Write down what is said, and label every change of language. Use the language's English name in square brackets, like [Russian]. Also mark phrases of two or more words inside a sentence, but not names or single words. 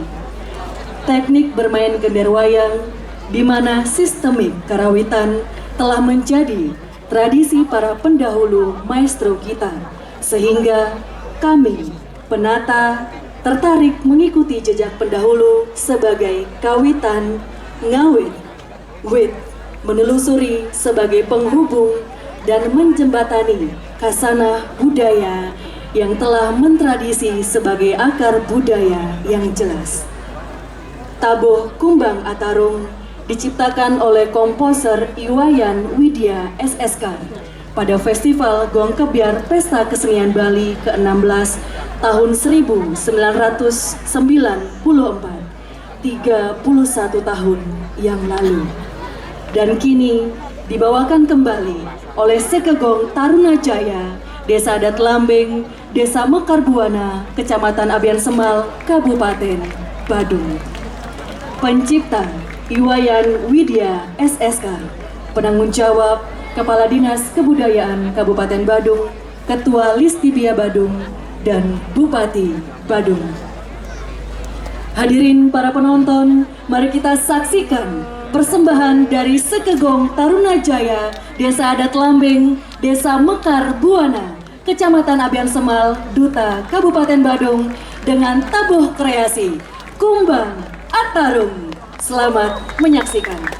[Indonesian] Teknik bermain gender wayang di mana sistemik karawitan telah menjadi tradisi para pendahulu maestro kita, sehingga kami penata tertarik mengikuti jejak pendahulu sebagai kawitan ngawit, wit menelusuri sebagai penghubung dan menjembatani kasanah budaya yang telah mentradisi sebagai akar budaya yang jelas. Tabuh Kumbang Atarung diciptakan oleh komposer Iwayan Widya SSK pada Festival Gong Kebyar Pesta Kesenian Bali ke-16 tahun 1994, 31 tahun yang lalu. Dan kini dibawakan kembali oleh Sekegong Taruna Jaya, Desa Adat Lambeng, Desa Mekar Buana, Kecamatan Abian Semal, Kabupaten Badung. Pencipta Iwayan Widya SSK, penanggung jawab Kepala Dinas Kebudayaan Kabupaten Badung, Ketua Listibia Badung, dan Bupati Badung. Hadirin para penonton, mari kita saksikan persembahan dari Sekegong Taruna Jaya, Desa Adat Lambeng, Desa Mekar Buana, Kecamatan Abian Semal, Duta Kabupaten Badung dengan tabuh kreasi Kumbang Atarung. Selamat menyaksikan.